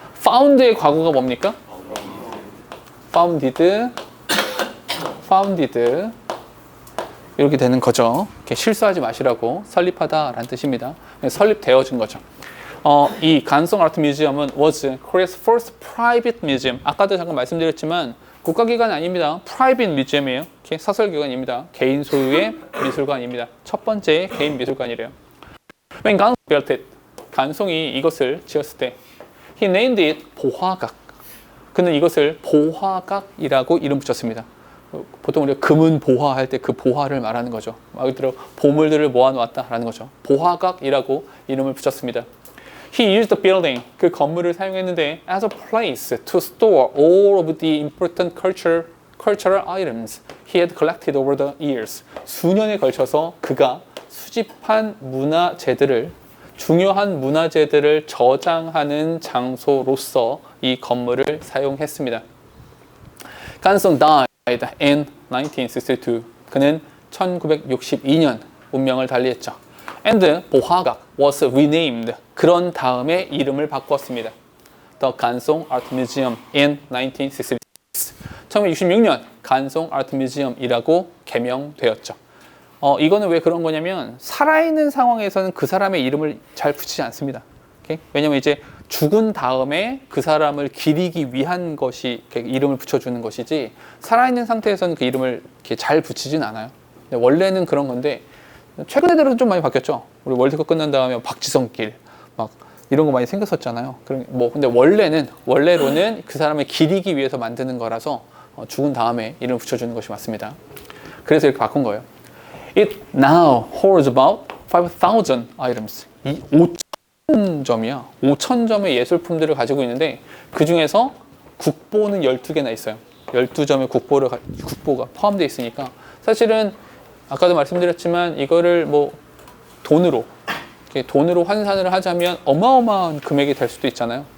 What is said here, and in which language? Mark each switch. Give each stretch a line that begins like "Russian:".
Korean: found의 과거가 뭡니까? founded 이렇게 되는 거죠. 이렇게 실수하지 마시라고 설립하다라는 뜻입니다. 설립되어진 거죠. 이 간송 아트 뮤지엄은
English: was Korea's first private museum.
Korean: 아까도 잠깐 말씀드렸지만 국가기관 아닙니다.
English: private museum
Korean: 이에요. 사설기관입니다. 개인 소유의 미술관입니다. 첫 번째 개인 미술관이래요.
English: When Gansong built it,
Korean: 간송이 이것을 지었을 때
English: he named it 보화각.
Korean: 그는 이것을 보화각이라고 이름 붙였습니다. 보통 우리가 금은 보화 할 때 그 보화를 말하는 거죠. 말 그대로 보물들을 모아놓았다라는 거죠. 보화각이라고 이름을 붙였습니다.
English: He used the building,
Korean: 그 건물을 사용했는데
English: as a place to store all of the important cultural items he had collected over the years.
Korean: 수년에 걸쳐서 그가 수집한 문화재들을 중요한 문화재들을 저장하는 장소로서 이 건물을 사용했습니다.
English: 간송 died in 1962.
Korean: 그는 1962년 운명을 달리했죠.
English: And 보화각 was renamed.
Korean: 그런 다음에 이름을 바꿨습니다.
English: The 간송 Art Museum in 1966.
Korean: 1966년 간송 아트 뮤지엄이라고 개명되었죠. 이거는 왜 그런 거냐면 살아있는 상황에서는 그 사람의 이름을 잘 붙이지 않습니다. 오케이? 왜냐면 이제 죽은 다음에 그 사람을 기리기 위한 것이 이름을 붙여주는 것이지 살아있는 상태에서는 그 이름을 이렇게 잘 붙이진 않아요. 원래는 그런 건데 최근에 들어서 좀 많이 바뀌었죠. 우리 월드컵 끝난 다음에 박지성길 막 이런 거 많이 생겼었잖아요. 근데 원래로는 그 사람을 기리기 위해서 만드는 거라서 죽은 다음에 이름을 붙여주는 것이 맞습니다. 그래서 이렇게 바꾼 거예요.
English: It now holds about 5,000 items.
Korean: 이 5,000점이야. 5,000점의 예술품들을 가지고 있는데 그 중에서 국보는 12개나 있어요. 12점의 국보가 포함되어 있으니까 사실은 아까도 말씀드렸지만 이거를 뭐 돈으로 환산을 하자면 어마어마한 금액이 될 수도 있잖아요.